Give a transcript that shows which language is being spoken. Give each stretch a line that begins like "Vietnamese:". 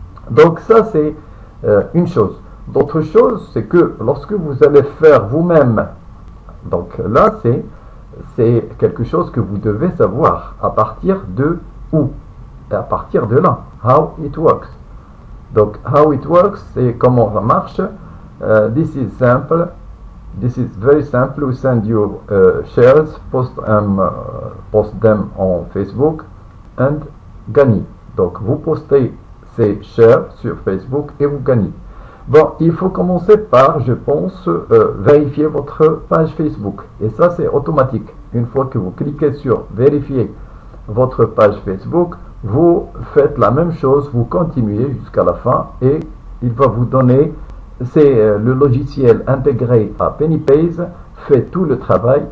French: Donc ça, c'est une chose. L'autre chose, c'est que lorsque vous allez faire vous-même, donc là, c'est quelque chose que vous devez savoir à partir de où, et à partir de là,
English: how it works.
French: Donc,
English: how it works,
French: c'est comment ça marche.
English: This is simple. This is very simple. We send you shares, post them on Facebook, and
French: gagnez. Donc, vous postez ces shares sur Facebook et vous gagnez. Bon, il faut commencer par, je pense, vérifier votre page Facebook. Et ça, c'est automatique. Une fois que vous cliquez sur vérifier votre page Facebook, vous faites la même chose, vous continuez jusqu'à la fin et il va vous donner, c'est le logiciel intégré à Pennypace, fait tout le travail.